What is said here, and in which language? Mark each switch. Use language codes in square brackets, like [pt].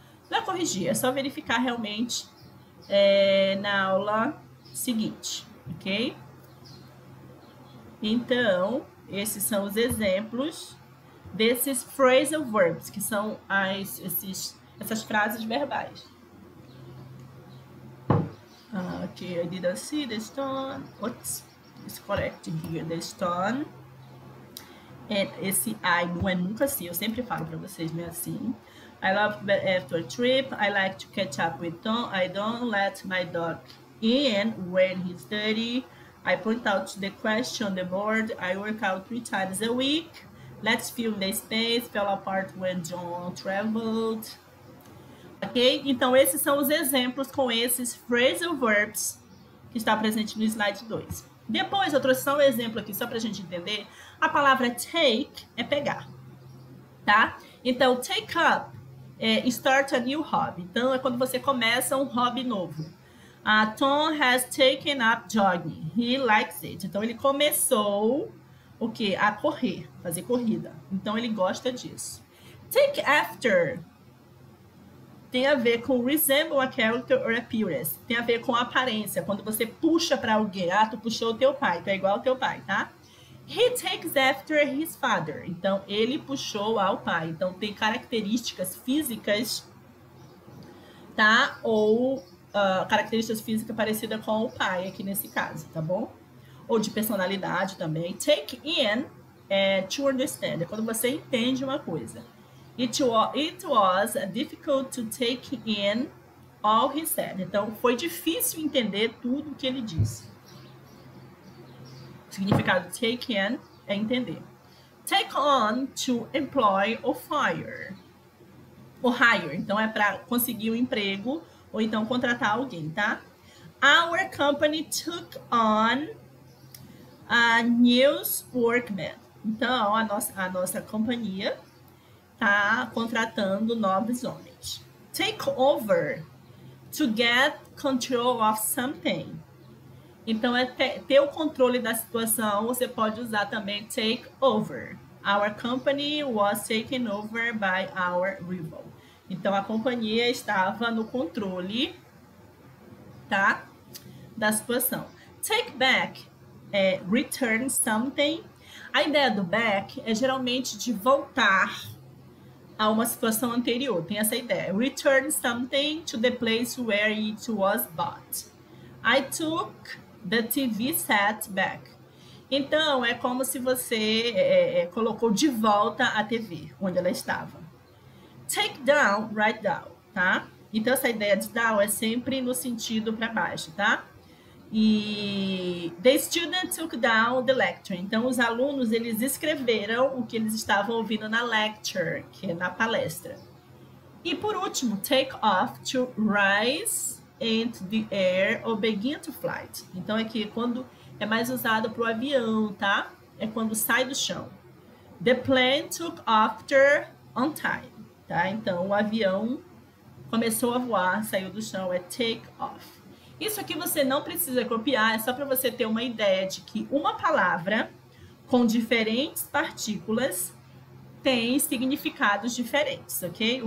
[pt] Não é corrigir, é só verificar realmente na aula seguinte, ok? Então, esses são os exemplos desses phrasal verbs, que são essas frases verbais. [en] Okay, I didn't see the stone. Oops, it's correct here, the stone. [pt] Esse I não é nunca assim, eu sempre falo para vocês, não é assim. [en] I love after a trip, I like to catch up with Tom, I don't let my dog in when he's dirty, I point out the question on the board, I work out 3 times a week, let's fill the space, fell apart when John traveled. Ok? [pt] Então, esses são os exemplos com esses phrasal verbs que está presente no slide 2. Depois, eu trouxe só um exemplo aqui, só para a gente entender. A palavra take é pegar, tá? Então, take up é [en] start a new hobby. [pt] Então, é quando você começa um hobby novo. [en] Tom has taken up jogging. He likes it. [pt] Então, ele começou o quê? A correr, fazer corrida. Então, ele gosta disso. Take after tem a ver com [en] resemble a character or appearance. [pt] Tem a ver com aparência. Quando você puxa para alguém, tu puxou o teu pai, tu é igual ao teu pai, tá? [en] He takes after his father. [pt] Então, ele puxou ao pai. Então, tem características físicas, tá? Ou características físicas parecidas com o pai, aqui nesse caso, tá bom? Ou de personalidade também. [en] Take in to understand. [pt] É quando você entende uma coisa. [en] It was difficult to take in all he said. [pt] Então, foi difícil entender tudo o que ele disse. O significado de take in é entender. [en] Take on, to employ or fire. Ou hire. [pt] Então, é para conseguir um emprego ou então contratar alguém, tá? [en] Our company took on a new workman. [pt] Então, a nossa companhia tá contratando novos homens. [en] Take over, to get control of something. [pt] Então, é ter o controle da situação, você pode usar também take over. [en] Our company was taken over by our rival. [pt] Então, a companhia estava no controle, tá? Da situação. [en] Take back, return something. [pt] A ideia do back é geralmente de voltar a uma situação anterior. Tem essa ideia. [en] Return something to the place where it was bought. I took the TV set back. [pt] Então, é como se você colocou de volta a TV, onde ela estava. [en] Take down, write down, [pt] tá? Então, essa ideia de down é sempre no sentido para baixo, tá? [en] E the student took down the lecture. [pt] Então, os alunos, eles escreveram o que eles estavam ouvindo na lecture, que é na palestra. [en] E, por último, take off, to rise into the air or begin to flight. [pt] Então, aqui, quando é mais usado para o avião, tá? É quando sai do chão. [en] The plane took after on time, tá? [pt] Então, o avião começou a voar, saiu do chão, é take off. Isso aqui você não precisa copiar, é só para você ter uma ideia de que uma palavra com diferentes partículas tem significados diferentes, ok?